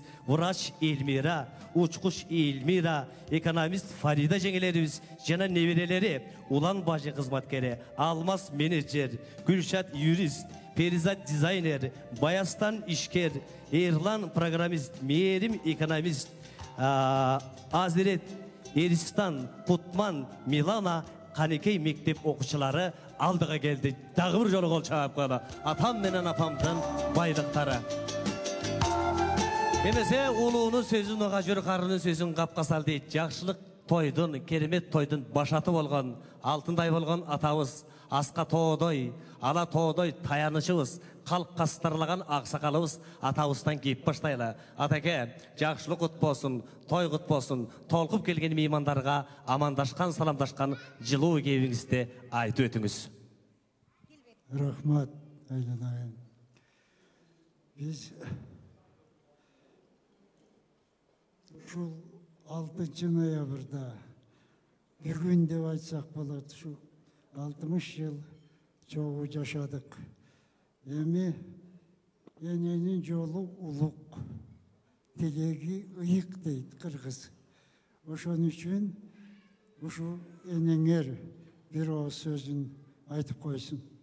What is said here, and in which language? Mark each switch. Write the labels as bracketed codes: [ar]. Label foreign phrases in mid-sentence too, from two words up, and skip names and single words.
[ky] врач Эльмира, учкуч Эльмира, экономист Фарида жеңелерибиз жана неберелери Улан бажы кызматкери, Алмаз менеджер, Гүлшат юрист, Перизат дизайнер, Баястан ишкер, Эрлан программист, Мерим экономист, Азирет, Эристан, Кутман, Милана, Канекей мектеп окуучулары алдыға келді. Дагы бир жолу кол чаап койду. Атам менен апамдын байлыктары. Эмесе улуунун сөзүн ага жүр, карынын сөзүн капка сал дейт. Жакшылык тойдун, керемет тойдун башаты болгон, алтындай болгон атабыз, аска тоодой, ала тоодой таянычыбыз, калк кастарлаган аксакалыбыз атабыздан кеп баштайлы. Атаке, жакшылык кут болсун, той кут болсун, толкуп келген меймандарга амандашкан, саламдашкан жылуу кебиңизди айтып өтүңүз. Рахмат, айланайын. Biz ушул 6 ноябрда бир күн деп айтсак болот, шу 60 жыл чогуу жашадык. Эми эненин жолу улук, тилеги ыйык дейт кыргыз. Ошон үчүн ушу энеңер бир ооз сөзүн айтып койсун.